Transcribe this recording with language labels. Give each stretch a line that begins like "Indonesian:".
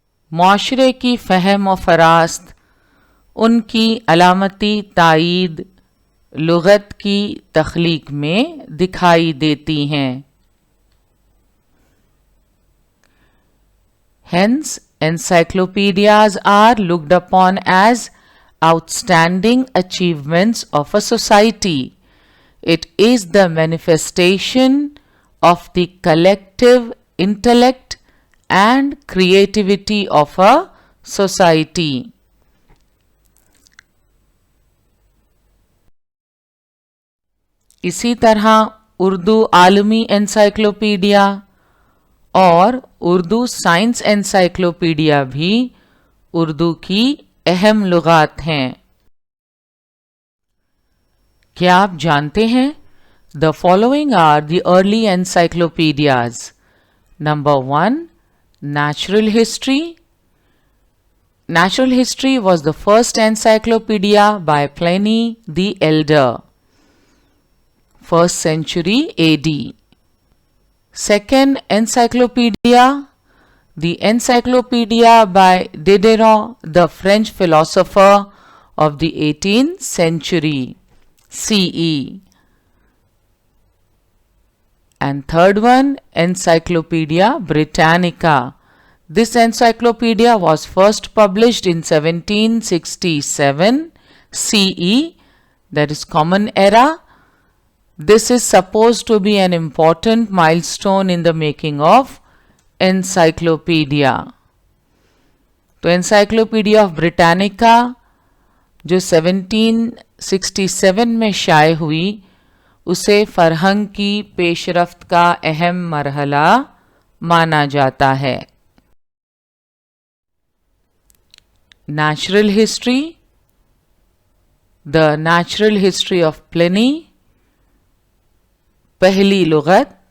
Urdu: معاشرے کی فہم و فراست، ان کی علامتی تائید لغت کی تخلیق میں دکھائی دیتی ہیں۔
English: Hence, encyclopedias are looked upon as outstanding achievements of a society. It is the manifestation of the collective intellect and creativity of a society.
Urdu: اسی طرح اردو عالمی انسائکلوپیڈیا اور اردو سائنس انسائکلوپیڈیا بھی اردو کی اہم لغات ہیں۔ کیا آپ جانتے ہیں
English: The following are the early encyclopedias. Number 1. Natural History. Natural History was the first encyclopedia by Pliny the Elder, 1st century AD. Second encyclopedia, the Encyclopedia by Diderot, the French philosopher of the 18th century CE. And third one, Encyclopedia Britannica. This encyclopedia was first published in 1767 CE, that is Common Era. This is supposed to be an important milestone in the making of encyclopedia.
Urdu: تو Encyclopedia of Britannica جو 1767 میں شائع ہوئی اسے فرہنگ کی پیش رفت کا اہم مرحلہ مانا جاتا ہے۔ Natural history, The Natural History of Pliny، پہلی لغت،